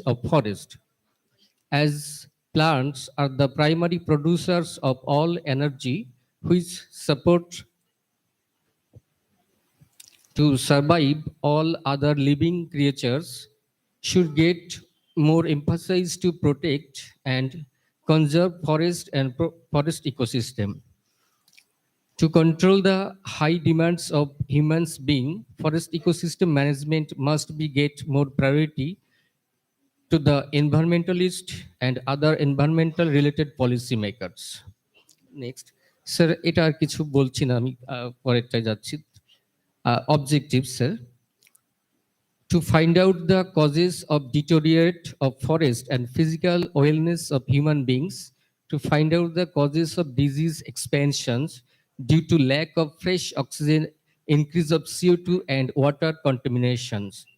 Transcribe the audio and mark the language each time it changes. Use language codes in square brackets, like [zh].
[en] forest, as plants are the primary producers of all energy which support to survive all other living creatures, should get more emphasis to protect and conserve forest and forest ecosystem. To control the high demands of humans being, forest ecosystem management must be get more priority to the environmentalist and other environmental related policy makers. Next, sir, [bn] এটা আর কিছু বলছি না, আমি পরেরটায় যাচ্ছি। [en] Objectives, sir. To find out the causes of deteriorate of forest and physical wellness of human beings, to find out the causes of disease expansions due to lack of fresh oxygen, increase of CO2 and water contaminations.